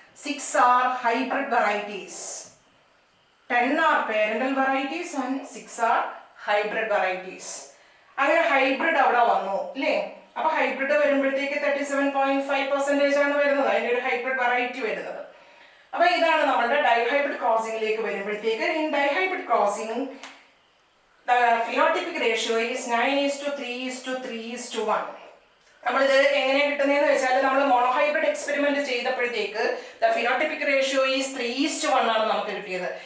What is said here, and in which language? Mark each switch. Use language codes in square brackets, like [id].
[en] 6 are hybrid varieties, 10 are parental varieties and 6 are hybrid varieties. [ml] അങ്ങനെ hybrid അവിടെ വന്നു അല്ലേ? അപ്പൊ ഹൈബ്രിഡ് വരുമ്പോഴത്തേക്ക് 37.5% ആണ് വരുന്നത്, അതിന്റെ ഒരു ഹൈബ്രിഡ് വെറൈറ്റി വരുന്നത്. അപ്പൊ ഇതാണ് നമ്മുടെ ഡൈഹൈബ്രിഡ് ക്രോസിംഗിലേക്ക് വരുമ്പോഴത്തേക്ക്. [en] In dihybrid crossing the phenotypic ratio is 9:3:3:1. [ml] നമ്മളിത് എങ്ങനെ കിട്ടുന്നതെന്ന് വെച്ചാൽ നമ്മൾ monohybrid experiment ചെയ്തപ്പോഴത്തേക്ക് [en] the phenotypic ratio is [ml] 3:1 ആണ് നമുക്ക് കിട്ടിയത്.